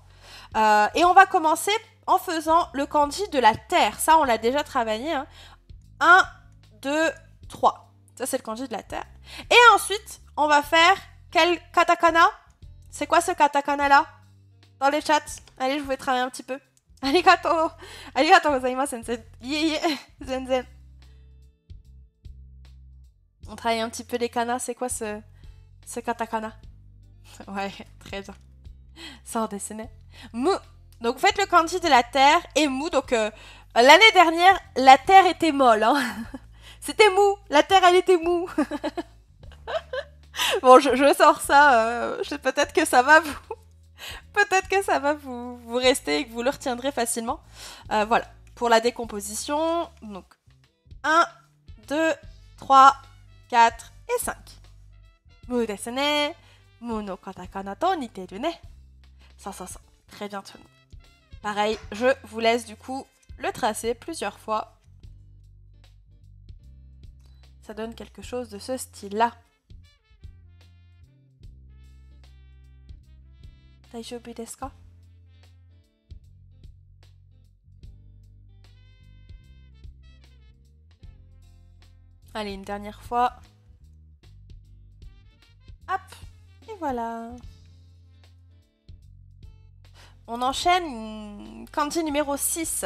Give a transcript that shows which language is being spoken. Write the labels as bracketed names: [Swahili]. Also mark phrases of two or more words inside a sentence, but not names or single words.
[French] Et on va commencer en faisant le kanji de la terre. Ça, on l'a déjà travaillé. Hein. 1, 2, 3. Ça, c'est le kanji de la terre. Et ensuite, on va faire quel katakana? C'est quoi ce katakana-là? Dans les chats. Allez, je vous vais travailler un petit peu. [Japanese] Arigato. ありがとうございます、先生. いえ、全然. [French] On travaille un petit peu les kanas. C'est quoi ce katakana? Ouais, très bien. Ça en dessinait. Mu. Donc, vous faites le kanji de la terre et mu. Donc, l'année dernière, la terre était molle. Hein. C'était mou. La terre, elle était mou. Bon, je sors ça. Peut-être que ça va vous... Peut-être que ça va vous rester et que vous le retiendrez facilement. Voilà. Pour la décomposition, donc 1, 2, 3, 4 et 5. [Japanese] ムですね. ムのカタカナと似てるね. [French] Ça. Très bien tenu. Pareil, je vous laisse du coup le tracer plusieurs fois. Ça donne quelque chose de ce style-là. [Japanese] 大丈夫ですか? [French] Allez, une dernière fois. Hop, et voilà. On enchaîne kanji numéro 6.